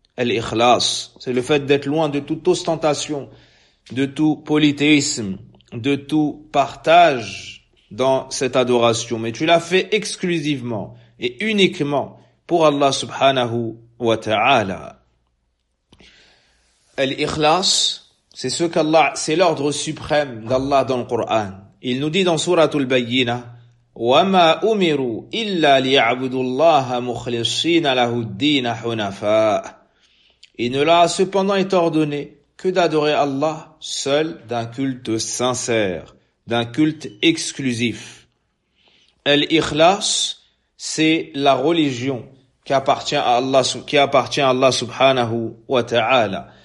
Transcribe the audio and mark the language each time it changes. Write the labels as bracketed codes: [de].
[fr] Al-ikhlas, c'est le fait d'être loin de toute ostentation, de tout polythéisme, de tout partage dans cette adoration. Mais tu l'as fait exclusivement et uniquement pour Allah subhanahu wa ta'ala. Al-ikhlas, c'est ce qu'Allah, c'est l'ordre suprême d'Allah dans le Coran. Il nous dit dans Surah Al-Bayyinah, [ar] وَمَا أُمِرُوا إِلَّا لِيَعْبُدُوا اللَّهَ مُخْلِصِينَ لَهُ الدِّينَ حُنَفَاءَ. [fr] Il ne l'a cependant été ordonné que d'adorer Allah seul d'un culte sincère, d'un culte exclusif. Al-Ikhlas, c'est la religion qui appartient à Allah subhanahu wa ta'ala.